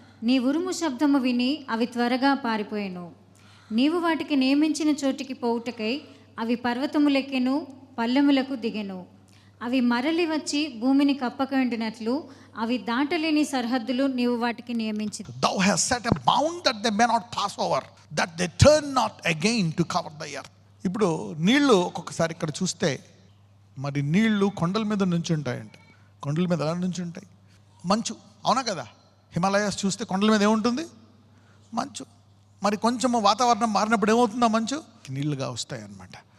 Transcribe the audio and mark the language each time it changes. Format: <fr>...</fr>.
<te>నీ ఉరుము శబ్దము విని అవి త్వరగా పారిపోయెను. నీవు వాటికి నియమించిన చోటికి పోవుటకై అవి పర్వతములెక్కెను, పల్లెములకు దిగెను. అవి మరలి వచ్చి భూమిని కప్పకుండినట్లు అవి దాటలేని సరిహద్దులు నీవు వాటికి నియమించి.</te> <en>Thou hast set a bound that they may not pass over, that they turn not again to cover the earth.</en> <te>ఇప్పుడు నీళ్లు ఒక్కొక్కసారి ఇక్కడ చూస్తే, మరి నీళ్లు కొండల మీద నుంచి ఉంటాయంట. కొండల మీద ఎలా నుంచి ఉంటాయి? మంచు, అవునా కదా? హిమాలయాస్ చూస్తే కొండల మీద ఏముంటుంది? మంచు. మరి కొంచెం వాతావరణం మారినప్పుడు ఏమవుతుందా? మంచు నీళ్లుగా వస్తాయి అన్నమాట.</te>